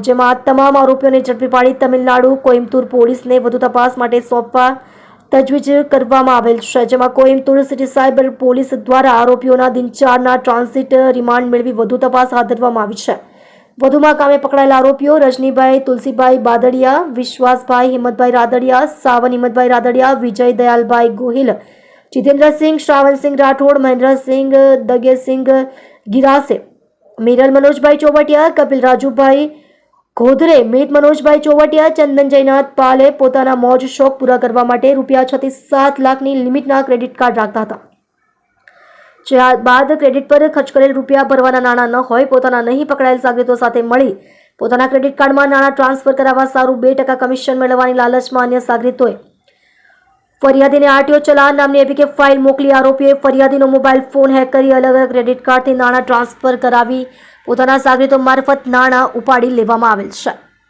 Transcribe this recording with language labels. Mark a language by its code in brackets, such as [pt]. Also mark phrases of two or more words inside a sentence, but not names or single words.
[gu] જેમાં આ તમામ આરોપીઓને ઝડપી પાડી તમિલનાડુ કોઇમ્બતુર પોલીસને વધુ તપાસ માટે સોંપવા તજવીજ કરવામાં આવેલ છે. જેમાં કોઇમ્બતુર સિટી સાયબર પોલીસ દ્વારા આરોપીઓના દિન 4ના ટ્રાન્ઝિટ રિમાન્ડ મેળવી વધુ તપાસ હાથ ધરવામાં આવી છે. વધુમાં કામે પકડાયેલા આરોપીઓ રજનીભાઈ તુલસીભાઈ બાદડિયા, વિશ્વાસભાઈ હિંમતભાઈ રાદડિયા, સાવન હિંમતભાઈ રાદડિયા, વિજય દયાલભાઈ ગોહિલ, जितेंद्रसिंह, श्रावणसिंह राठौड़, महेंद्रसिंह, दगेसिंह गिरासे, मीरल मनोजभाई चौवटिया, कपिल राजूभाई घोधरे, मीत मनोजभाई चौवटिया, चंदन जयनाथ पाले પોતાના મોજ શોખ પૂરા કરવા માટે ₹7 લાખની લિમિટના ક્રેડિટ કાર્ડ રાખતા હતા. જે બાદ ક્રેડિટ પર ખર્ચ કરેલ રૂપિયા ભરવાના નાણાં ન હોય પોતાના નહીં પકડાયેલ સાગરીતો સાથે મળી પોતાના ક્રેડિટ કાર્ડમાં નાણાં ટ્રાન્સફર કરાવવા સારું 2% કમિશન મેળવવાની લાલચમાં અન્ય સાગરીતોએ ફરિયાદીને આરટીઓ ચલાન નામની એપીકે ફાઇલ મોકલી આરોપીઓએ ફરિયાદીનો મોબાઈલ ફોન હેક કરી અલગ અલગ ક્રેડિટ કાર્ડથી નાણાં ટ્રાન્સફર કરાવી પોતાના સાગરીતો મારફત નાણાં ઉપાડી લેવામાં આવેલ છે.